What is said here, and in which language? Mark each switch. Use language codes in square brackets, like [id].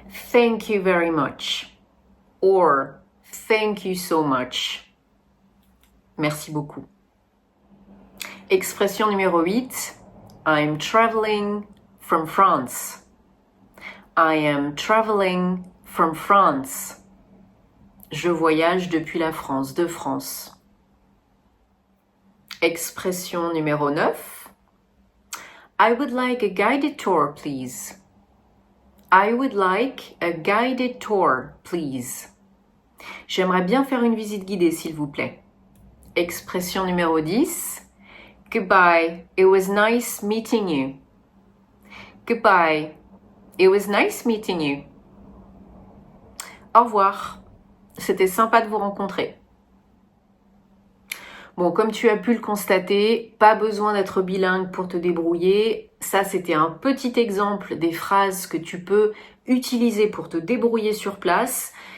[en] Thank you very much. Or thank you so much. [fr] Merci beaucoup. Expression numéro 8, [en] I'm traveling from France. I am traveling from France. [fr] Je voyage depuis la France, de France. Expression numéro 9, [en] I would like a guided tour, please. I would like a guided tour, please. [fr] J'aimerais bien faire une visite guidée, s'il vous plaît. Expression numéro 10, [en] goodbye, it was nice meeting you. Goodbye, it was nice meeting you. [fr] Au revoir, c'était sympa de vous rencontrer. Bon, comme tu as pu le constater, pas besoin d'être bilingue pour te débrouiller. Ça, c'était un petit exemple des phrases que tu peux utiliser pour te débrouiller sur place.